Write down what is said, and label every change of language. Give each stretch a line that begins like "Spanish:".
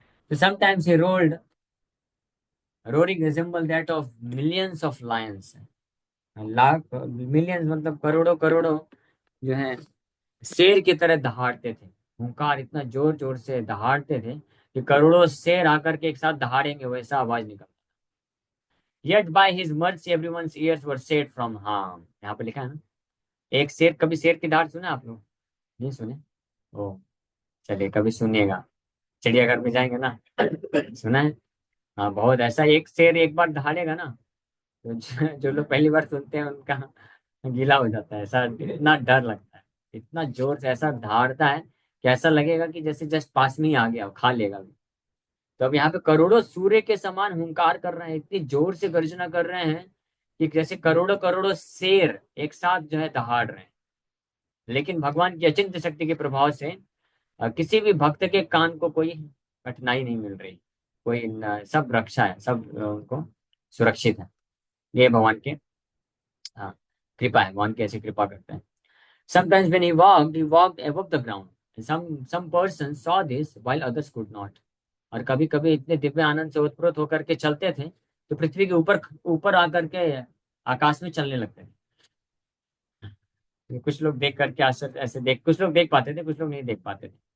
English: So sometimes he rolled, roaring resembled that of millions of lions.
Hindi: Lakh millions मतलब करोड़ों करोड़ों जो है शेर की तरह दहाड़ते थे। हुंकार इतना जोर जोर से दहाड़ते थे कि करोड़ों शेर आकर के एक साथ दहाड़ेंगे वैसा आवाज निकल।
English: Yet by his mercy everyone's ears were saved from harm.
Hindi: यहाँ पे लिखा है ना, एक शेर, कभी शेर की दहाड़ सुना आप लोग? नहीं सुने? ओ, चलिए कभी सुनिएगा, चिड़ियाघर में जाएंगे ना, सुना है? हाँ, बहुत ऐसा एक शेर एक बार दहाड़ेगा ना, तो जो लोग पहली बार सुनते हैं उनका गीला हो जाता है, ऐसा इतना डर लगता है, इतना जोर से ऐसा दहाड़ता है कि ऐसा लगेगा कि जैसे जस्ट पास में ही आ गया, खा लेगा भी। तो अब यहाँ पे करोड़ों सूर्य के समान हुंकार कर रहे हैं, इतनी जोर से गर्जना कर रहे हैं कि जैसे करोड़ों करोड़ों शेर एक साथ जो है दहाड़ रहे हैं। लेकिन भगवान की अचिंत्य शक्ति के प्रभाव से किसी भी भक्त के कान को कोई कठिनाई नहीं मिल रही, सब रक्षा है, सब उनको सुरक्षित है। ये भगवान के हाँ कृपा है, भगवान की ऐसी कृपा करते हैं।
English: Sometimes when he walked above the ground. Some persons saw this while others could not.
Hindi: और कभी कभी इतने दिव्य आनंद से ओतप्रोत होकर के चलते थे तो पृथ्वी के ऊपर ऊपर आकर के आकाश में चलने लगते थे। कुछ लोग देख करके आश्चर्य ऐसे देख, कुछ लोग देख पाते थे, कुछ लोग नहीं देख पाते थे।